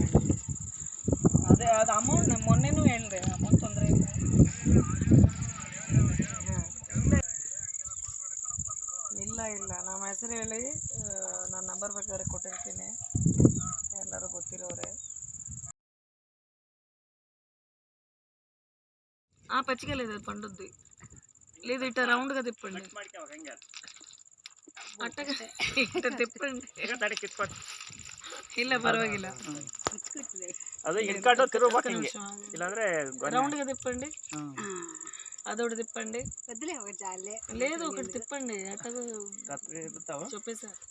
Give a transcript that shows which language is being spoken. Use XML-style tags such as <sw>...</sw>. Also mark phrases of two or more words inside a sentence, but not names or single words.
<kn>ಅದೇ ಅದು ಅಮೌಂಟ್ ಮೊನ್ನೆನೂ ಹೇಳಿದೆ, ಅಮೌಂಟ್ ತೊಂದರೆ ಇಲ್ಲ. ಇಲ್ಲ ಇಲ್ಲ ನಮ್ಮ ಹೆಸರು ಹೇಳಿ ನಾನು ನಂಬರ್ ಬೇಕಾದ್ರೆ ಕೊಟ್ಟಿರ್ತೀನಿ, ಎಲ್ಲರೂ ಗೊತ್ತಿರೋರೆ.</kn> <te>పచ్చిగా లేదు, పండుద్ది. లేదు ఇట్లా రౌండ్గా తిప్పండి, అట్టగా ఇట్లా తిప్పండి.</te> <kn>ಇಲ್ಲ ಪರವಾಗಿಲ್ಲ, ಅದು ಇಟ್ಕೊಂಡು ತಿರುಗಬೇಕು ಹಿಂಗೆ, ಇಲ್ಲಾಂದ್ರೆ</kn> <te>రౌండ్గా తిప్పండి. అదొకటి తిప్పండి, లేదు ఒకటి తిప్పండి అట్టగా చెప్పేసా.</te>